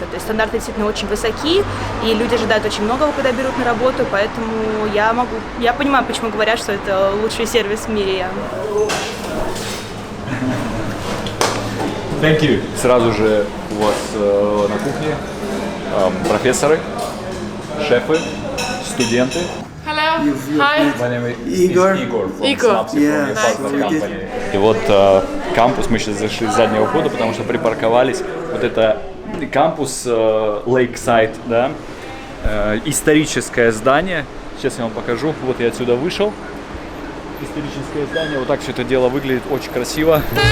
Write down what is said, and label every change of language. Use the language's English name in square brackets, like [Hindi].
[Russian] То есть стандарты действительно очень высоки, и люди ожидают очень многого, когда берут на работу, поэтому я понимаю, почему говорят, что это лучший сервис в мире. [English] Thank you. [Russian] Сразу же у вас на кухне профессоры, шефы, студенты. [English] Hello. Hi. My name is Igor from Synapse, from partner company. [Russian] И вот кампус, мы сейчас зашли с заднего входа, потому что припарковались. Вот это кампус Lakeside, да, историческое здание. Сейчас я вам покажу. Вот я отсюда вышел. Историческое здание. Вот так все это дело выглядит, очень красиво.